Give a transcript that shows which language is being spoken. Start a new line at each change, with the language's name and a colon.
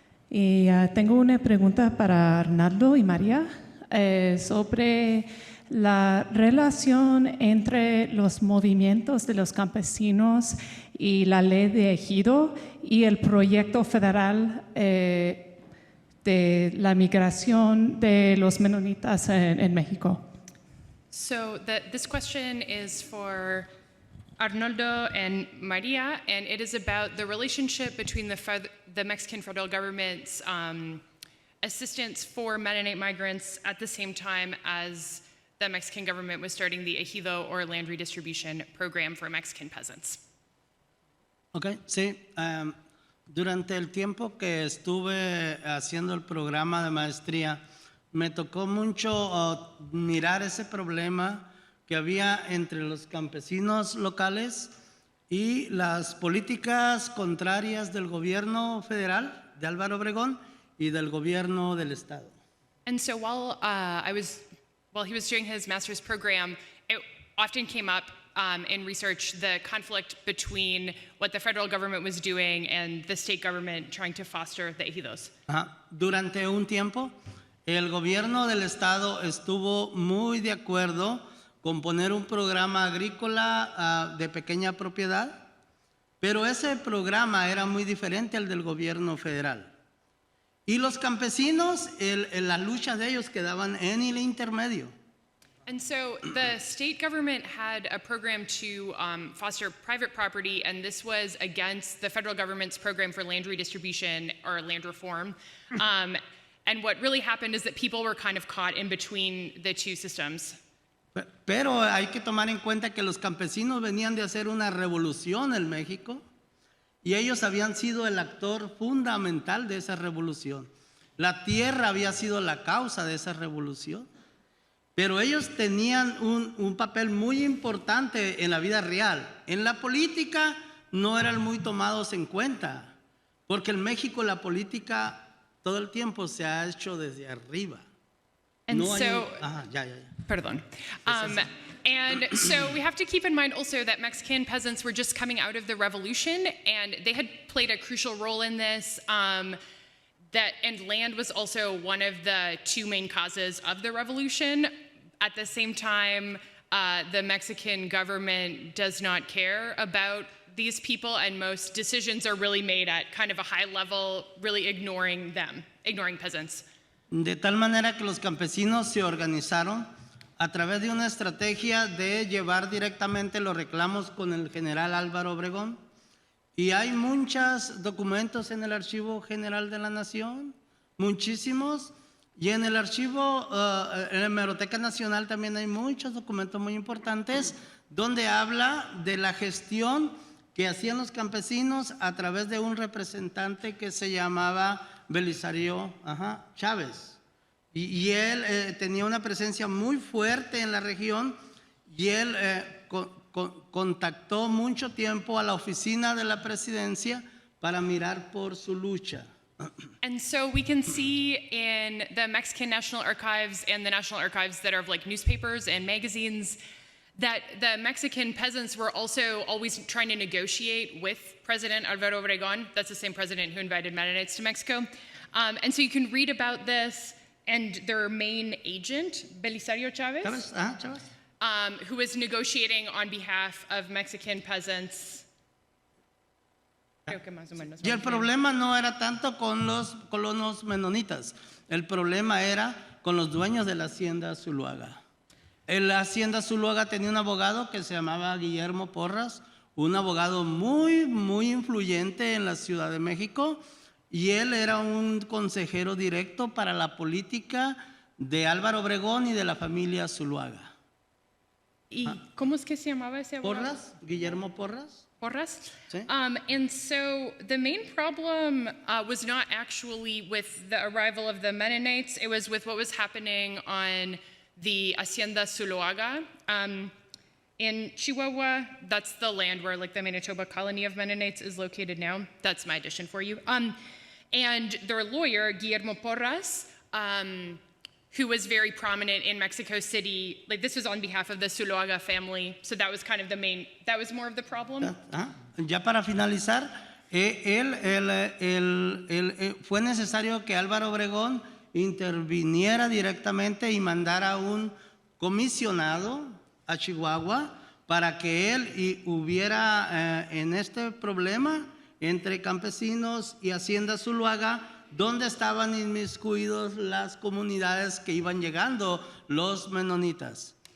Spanish: Y tengo una pregunta para Arnoldo y María sobre la relación entre los movimientos de los campesinos y la ley de ejido y el proyecto federal de la migración de los Mennonitas en México.
English: So this question is for Arnoldo and María, and it is about the relationship between the Mexican federal government's assistance for Mennonite migrants at the same time as the Mexican government was starting the ejido or land redistribution program for Mexican peasants.
Spanish: Ok, sí. Durante el tiempo que estuve haciendo el programa de maestría, me tocó mucho mirar ese problema que había entre los campesinos locales y las políticas contrarias del gobierno federal de Álvaro Obregón y del gobierno del estado.
English: And so while he was doing his master's program, it often came up in research the conflict between what the federal government was doing and the state government trying to foster the ejidos.
Spanish: Durante un tiempo, el gobierno del estado estuvo muy de acuerdo con poner un programa agrícola de pequeña propiedad, pero ese programa era muy diferente al del gobierno federal. Y los campesinos, la lucha de ellos quedaban en el intermedio.
English: And so the state government had a program to foster private property, and this was against the federal government's program for land redistribution or land reform. And what really happened is that people were kind of caught in between the two systems.
Spanish: Pero hay que tomar en cuenta que los campesinos venían de hacer una revolución en México y ellos habían sido el actor fundamental de esa revolución. La tierra había sido la causa de esa revolución. Pero ellos tenían un papel muy importante en la vida real. En la política no eran muy tomados en cuenta, porque en México la política todo el tiempo se ha hecho desde arriba.
English: And no so,
Spanish: Perdón.
English: And so we have to keep in mind also that Mexican peasants were just coming out of the revolution, and they had played a crucial role in this. And land was also one of the two main causes of the revolution. At the same time, the Mexican government does not care about these people, and most decisions are really made at kind of a high level, really ignoring peasants.
Spanish: De tal manera que los campesinos se organizaron a través de una estrategia de llevar directamente los reclamos con el general Álvaro Obregón. Y hay muchos documentos en el Archivo General de la Nación, muchísimos, y en el archivo, en la Hemeroteca Nacional también hay muchos documentos muy importantes donde habla de la gestión que hacían los campesinos a través de un representante que se llamaba Belisario Chávez. Y él tenía una presencia muy fuerte en la región y él contactó mucho tiempo a la oficina de la presidencia para mirar por su lucha.
English: And so we can see in the Mexican National Archives and the National Archives that are of like newspapers and magazines that the Mexican peasants were also always trying to negotiate with President Álvaro Obregón. That's the same president who invited Mennonites to Mexico. And so you can read about this, and their main agent, Belisario Chávez, who was negotiating on behalf of Mexican peasants.
Spanish: Creo que más o menos. Y el vamos bien. problema no era tanto con los colonos menonitas, el problema era con los dueños de la hacienda Zuluaga. La hacienda Zuluaga tenía un abogado que se llamaba Guillermo Porras, un abogado muy, muy influyente en la Ciudad de México, y él era un consejero directo para la política de Álvaro Obregón y de la familia Zuluaga. ¿Y cómo es que se llamaba ese abogado? ¿Porras? ¿Guillermo Porras? Porras? Sí.
English: And so the main problem was not actually with the arrival of the Mennonites, it was with what was happening on the Hacienda Zuluaga. In Chihuahua, that's the land where like the Manitoba colony of Mennonites is located now. That's my addition for you. And their lawyer, Guillermo Porras, who was very prominent in Mexico City, like this was on behalf of the Zuluaga family, so that was kind of the main, that was more of the problem.
Spanish: Ya para finalizar, fue necesario que Álvaro Obregón interviniera directamente y mandara un comisionado a Chihuahua para que él hubiera en este problema entre campesinos y Hacienda Zuluaga, donde estaban inmiscuidos las comunidades que iban llegando, los menonitas.